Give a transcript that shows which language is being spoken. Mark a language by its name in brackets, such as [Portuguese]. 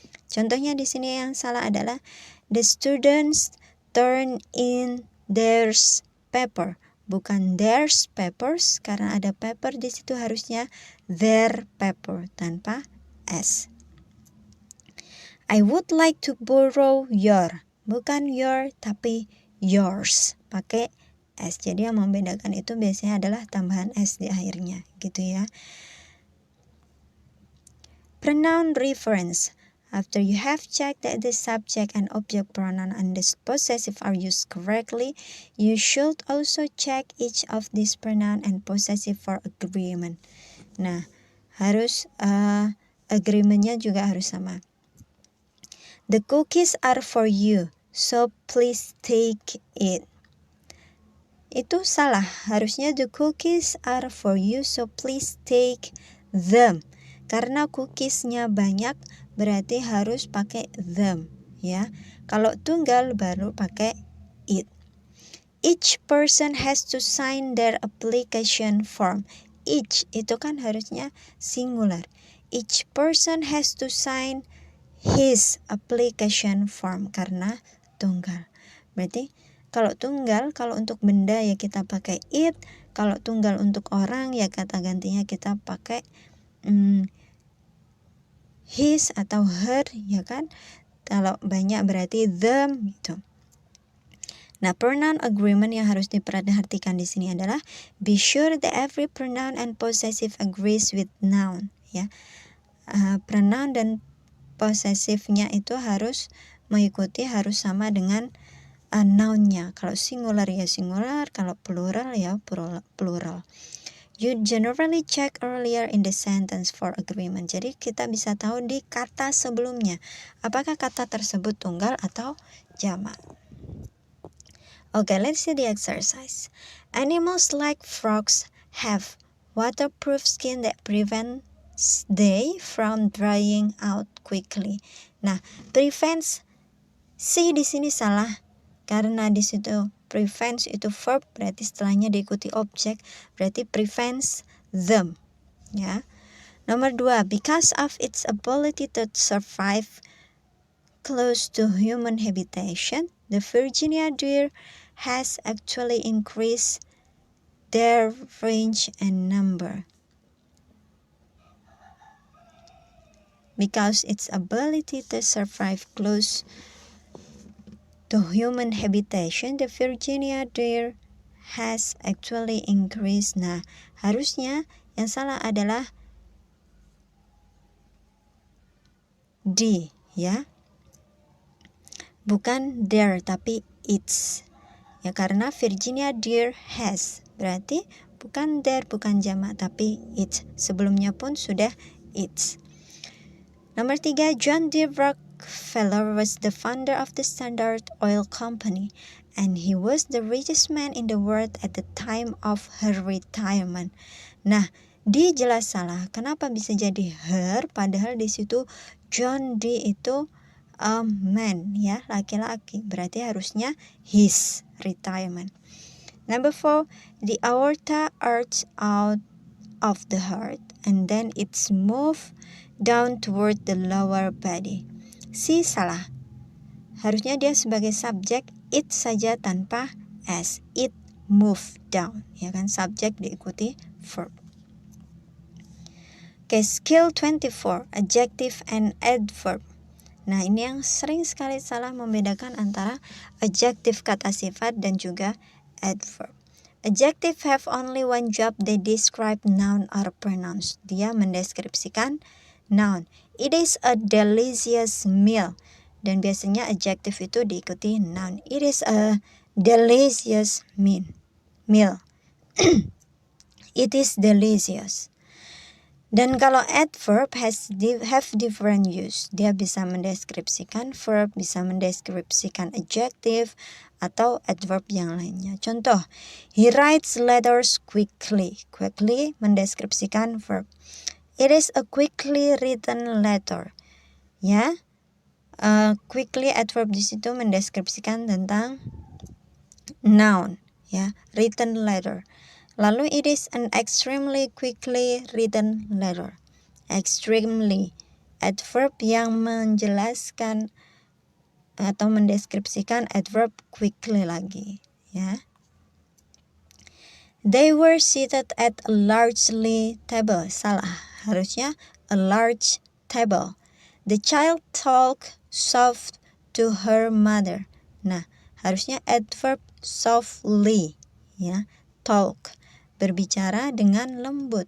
[Indonesian] Contohnya di sini yang salah adalah [English] the students turn in their paper, [Indonesian] bukan [English] theirs papers, [Indonesian] karena ada paper di situ harusnya [English] their paper [Indonesian] tanpa s. [English] I would like to borrow your, [Indonesian] bukan [English] your [Indonesian] tapi [English] yours, [Indonesian] pakai s. Jadi yang membedakan itu biasanya adalah tambahan s di akhirnya, gitu ya. [English] Pronoun reference. After you have checked that the subject and object pronoun and the possessive are used correctly, you should also check each of these pronoun and possessive for agreement. [Indonesian] Nah, harus agreementnya juga harus sama. [English] The cookies are for you, so please take it. [Indonesian] Itu salah. Harusnya [English] the cookies are for you, so please take them. [Indonesian] Karena cookiesnya banyak, berarti harus pakai them, ya. Kalau tunggal baru pakai it. [English] Each person has to sign their application form. Each [Indonesian] itu kan harusnya [English] singular. Each person has to sign his application form [Indonesian] karena tunggal. Berarti kalau tunggal, kalau untuk benda ya kita pakai it. Kalau tunggal untuk orang ya kata gantinya kita pakai his atau her, ya kan. Kalau banyak berarti them gitu. Nah, pronoun agreement yang harus diperhatikan di sini adalah [English] be sure that every pronoun and possessive agrees with noun, [Indonesian] ya. Pronoun dan possessive-nya itu harus mengikuti, harus sama dengan noun-nya. Kalau singular ya singular, kalau plural ya plural. [English] You generally check earlier in the sentence for agreement. [Indonesian] Jadi kita bisa tahu di kata sebelumnya apakah kata tersebut tunggal atau jamak. [English] Okay, let's see the exercise. Animals like frogs have waterproof skin that prevents they from drying out quickly. [Indonesian] Nah, prevents si di sini salah karena di situ prevents itu verb, berarti setelahnya diikuti objek, berarti [English] prevents them, [Indonesian] ya. [English] Nomor 2, because of its ability to survive close to human habitation, the Virginia deer has actually increased their range and number. Because its ability to survive close to human habitation, the Virginia deer has actually increased. [Indonesian] Nah, harusnya yang salah adalah D, ya. Bukan their, tapi its. Ya, karena Virginia deer has. Berarti bukan their, bukan jamak, tapi its. Sebelumnya pun sudah its. Nomor 3, John D. [English] Rockefeller was the founder of the Standard Oil Company, and he was the richest man in the world at the time of her retirement. [Indonesian] Nah, D jelas salah. Kenapa bisa jadi her? Padahal di situ John D itu man, ya, laki-laki. Berarti harusnya his retirement. [English] Number 4, the aorta arches out of the heart, and then it's moved down toward the lower body. [Indonesian] Si salah. Harusnya dia sebagai subjek it saja tanpa s. It move down, ya kan, subjek diikuti verb. Oke, skill 24, adjective and adverb. Nah, ini yang sering sekali salah membedakan antara adjective kata sifat dan juga adverb. [English] Adjective have only one job, they describe noun or pronouns. [Indonesian] Dia mendeskripsikan noun. [English] It is a delicious meal. [Indonesian] Dan biasanya adjective itu diikuti noun. [English] It is a delicious meal. It is delicious. [Indonesian] Dan kalau [English] adverb have different use. [Indonesian] Dia bisa mendeskripsikan verb, bisa mendeskripsikan adjective, atau adverb yang lainnya. Contoh, [English] he writes letters quickly. Quickly [Indonesian] mendeskripsikan [English] verb. It is a quickly written letter. [Indonesian] Ya, quickly adverb di situ mendeskripsikan tentang noun. [English] Ya, written letter. [Indonesian] Lalu [English] it is an extremely quickly written letter. [Indonesian] Extremely, adverb yang menjelaskan atau mendeskripsikan adverb quickly lagi, ya. [English] They were seated at a largely table. [Indonesian] Salah, harusnya [English] a large table. The child talked soft to her mother. [Indonesian] Nah, harusnya adverb softly, ya. Talk, berbicara dengan lembut.